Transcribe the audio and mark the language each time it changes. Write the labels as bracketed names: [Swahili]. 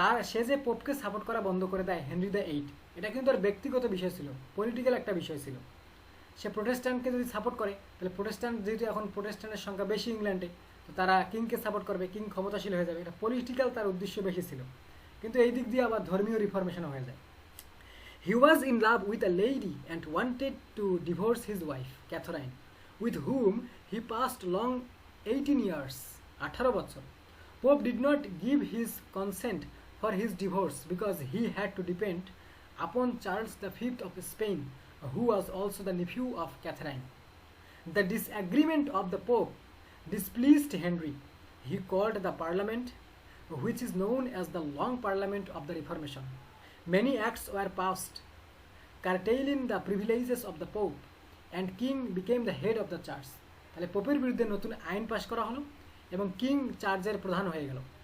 [Bangla] সে যে পোপকে সাপোর্ট করা বন্ধ করে দেয় হেনরি VIII, এটা কিন্তু তার ব্যক্তিগত বিষয় ছিল, পলিটিক্যাল একটা বিষয় ছিল। সে প্রোটেস্ট্যান্টকে যদি সাপোর্ট করে, তাহলে প্রোটেস্ট্যান্ট, যেহেতু এখন প্রোটেস্ট্যান্টের সংখ্যা বেশি ইংল্যান্ডে, তো তারা কিংকে সাপোর্ট করবে, কিং ক্ষমতাশীল হয়ে যাবে, এটা পলিটিক্যাল তার উদ্দেশ্য বেশি ছিল। কিন্তু এই দিক দিয়ে আবার ধর্মীয় রিফরমেশনও হয়ে যায়। [English] He was in love with a lady and wanted to divorce his wife, Catherine, with whom he passed long 18 years, [Bangla] 18 বছর। [English] Pope did not give his consent for his divorce because he had to depend upon Charles V of Spain, who was also the nephew of Catherine. The disagreement of the Pope displeased Henry. He called the Parliament, which is known as the Long Parliament of the Reformation. Many acts were passed curtailing the privileges of the Pope, and King became the head of the church. [Bangla] তাহলে পোপের বিরুদ্ধে নতুন আইন পাশ করা হলো এবং king চার্চের প্রধান হয়ে গেল।